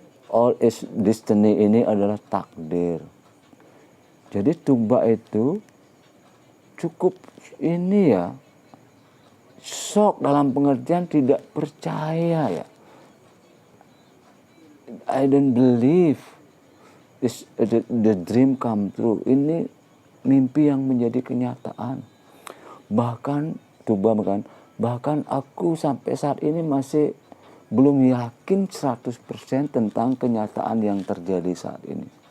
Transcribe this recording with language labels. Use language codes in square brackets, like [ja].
[en] All is destiny [id] ini adalah takdir. Jadi Tugba itu cukup ini ya, shock dalam pengertian tidak percaya ya. [en] I don't believe the dream come true. [id] Ini mimpi yang menjadi kenyataan. Bahkan Tugba bahkan aku sampai saat ini masih belum yakin 100% tentang kenyataan yang terjadi saat ini.